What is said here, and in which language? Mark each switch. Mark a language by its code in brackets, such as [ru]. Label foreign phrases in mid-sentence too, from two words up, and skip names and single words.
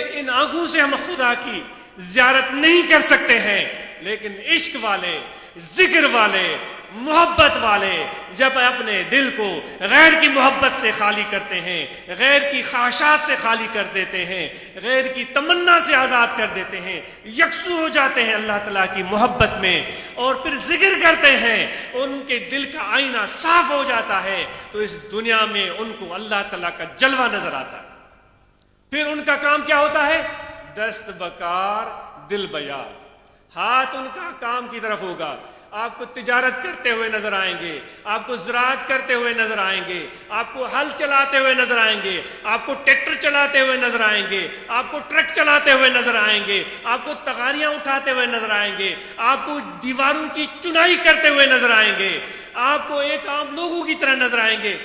[ur] ان آنکھوں سے ہم خدا کی زیارت نہیں کر سکتے ہیں، لیکن عشق والے، ذکر والے، محبت والے جب اپنے دل کو غیر کی محبت سے خالی کرتے ہیں، غیر کی خواہشات سے خالی کر دیتے ہیں، غیر کی تمنا سے آزاد کر دیتے ہیں، یکسو ہو جاتے ہیں اللہ تعالیٰ کی محبت میں، اور پھر ذکر کرتے ہیں، ان کے دل کا آئینہ صاف ہو جاتا ہے، تو اس دنیا میں ان کو اللہ تعالیٰ کا جلوہ نظر آتا ہے۔ پھر ان کا کام کیا ہوتا ہے؟ [fa] دست بکار دل بیار، [ur] ہاتھ ان کا کام کی طرف ہوگا، آپ کو تجارت کرتے ہوئے نظر آئیں گے، آپ کو زراعت کرتے ہوئے نظر آئیں گے، آپ کو ہل چلاتے ہوئے نظر آئیں گے، آپ کو ٹریکٹر چلاتے ہوئے نظر آئیں گے، آپ کو ٹرک چلاتے ہوئے نظر آئیں گے، آپ کو تغاریاں اٹھاتے ہوئے نظر آئیں گے، آپ کو دیواروں کی چنائی کرتے ہوئے نظر آئیں گے، آپ کو ایک عام لوگوں کی طرح نظر آئیں گے۔